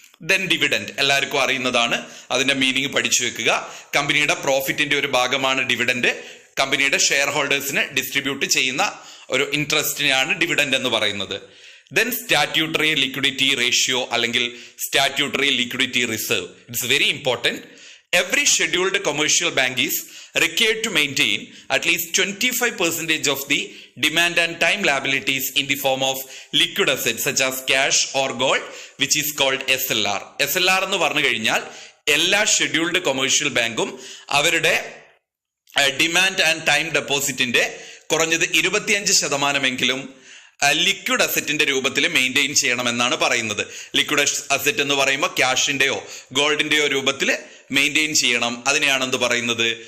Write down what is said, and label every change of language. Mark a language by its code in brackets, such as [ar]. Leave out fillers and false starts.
[ml] Then dividend എല്ലാവർക്കും അറിയുന്നതാണ്. അതിന്റെ മീനിങ് പഠിച്ചു വെക്കുക. കമ്പനിയുടെ പ്രോഫിറ്റിന്റെ ഒരു ഭാഗമാണ് ഡിവിഡൻഡ്. കമ്പനിയുടെ ഷെയർ ഹോൾഡേഴ്സിന് ഡിസ്ട്രിബ്യൂട്ട് ചെയ്യുന്ന ഒരു ഇൻട്രസ്റ്റിനെയാണ് ഡിവിഡൻഡ് എന്ന് പറയുന്നത്. [en] Then statutory liquidity ratio അല്ലെങ്കിൽ statutory liquidity reserve. It's very important. Every scheduled commercial bank is required to maintain at least 25% of the demand and time liabilities in the form of liquid assets such as cash or gold, which is called SLR. [ml] SLR എന്ന് പറഞ്ഞു കഴിഞ്ഞാൽ എല്ലാ scheduled commercial ബാങ്കും അവരുടെ demand and time ഡെപ്പോസിറ്റിന്റെ കുറഞ്ഞത് 25% liquid അസറ്റിന്റെ രൂപത്തിൽ maintain ചെയ്യണമെന്നാണ് പറയുന്നത്. ലിക്വിഡ് അസറ്റ് എന്ന് പറയുമ്പോൾ ക്യാഷിന്റെയോ ഗോൾഡിന്റെയോ രൂപത്തിൽ മെയിൻറ്റെയിൻ ചെയ്യണം. അതിനെയാണ് എന്ത് പറയുന്നത്?